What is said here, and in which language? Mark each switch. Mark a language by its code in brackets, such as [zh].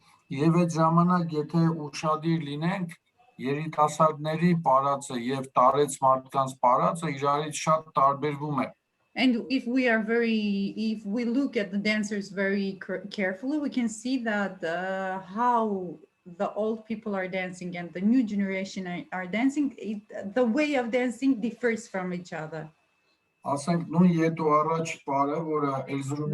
[hy] Եվ այդ ժամանակ եթե ուշադիր լինենք, երիտասարդների պարածը եւ տարեց մարդկանց պարածը իրարից շատ տարբերվում է։ [en] And if we look at the dancers very carefully, we can see that how the old people are dancing and the new generation are dancing, the way of dancing differs from each other. [hy] Ասենք նույն ետու առաջ պարը, որը Էրզրումի